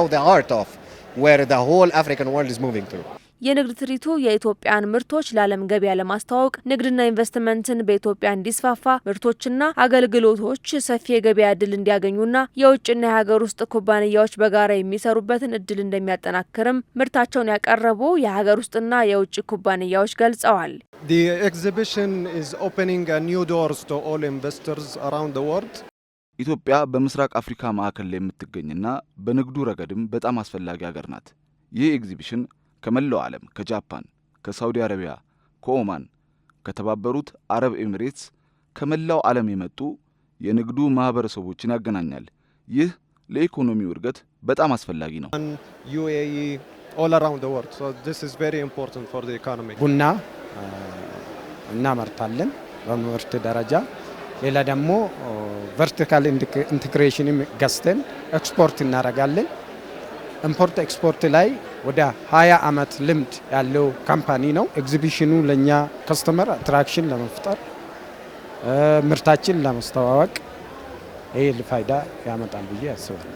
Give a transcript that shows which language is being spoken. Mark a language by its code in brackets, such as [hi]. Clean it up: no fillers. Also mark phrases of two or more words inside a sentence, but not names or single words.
[am] የንግድ ትርኢቱ የኢትዮጵያን ምርቶች ለዓለም ገበያ ለማስተዋወቅ ንግድና ኢንቨስትመንትን በኢትዮጵያ እንዲስፋፋ ምርቶችና አገልግሎቶች ሰፊ የገበያ እድል እንዲያገኙና የውጭና የሀገር ውስጥ ኩባንያዎች በጋራ የሚሰሩበትን እድል እንደሚያጠናክርም ምርታቸውን ያቀረቡ የሀገር ውስጥና የውጭ ኩባንያዎች ገልጸዋል። [en] The exhibition is opening a new doors to all investors around the world. [am] ኢትዮጵያ በምስራቅ አፍሪካ ማዕከል ላይ የምትገኝና በንግዱ ረገድም በጣም አስፈላጊ ሀገር ናት። ይህ ኤግዚቢሽን ከመላው ዓለም ከጃፓን፣ ከሳውዲ አረቢያ፣ ከኦማን፣ ከተባበሩት አረብ ኤሚሬትስ ከመላው ዓለም የመጡ የንግዱ ማህበረሰቦችን ያገናኛል። ይህ ለኢኮኖሚው እድገት በጣም አስፈላጊ ነው። [en] UAE all around the world. So this is very important for the economy. [am] ቡና እናመርታለን በምርት ደረጃ። ሌላ ደግሞ ቨርቲካል ኢንቴግሬሽን ገዝተን ኤክስፖርት እናደርጋለን። ኢምፖርት ኤክስፖርት ላይ ወደ 20 ዓመት ልምድ ያለው ካምፓኒ ነው። ኤግዚቢሽኑ ለኛ ከስተመር አትራክሽን ለመፍጠር ምርታችን ለማስተዋወቅ ይሄ ፋይዳ ያመጣል ብዬ አስባለሁ።